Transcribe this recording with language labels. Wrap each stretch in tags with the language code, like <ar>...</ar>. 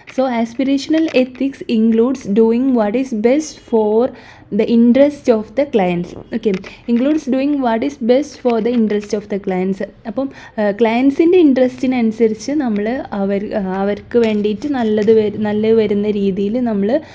<en>So aspirational ethics includes doing what is best for the interest of the clients. Okay, includes doing what is best for the interest of the clients.</en> <ml>അപ്പം ക്ലയൻസിൻ്റെ ഇൻട്രസ്റ്റിനനുസരിച്ച് നമ്മൾ അവർക്ക് വേണ്ടിയിട്ട് നല്ലത് വരുന്ന രീതിയിൽ നമ്മൾ</ml>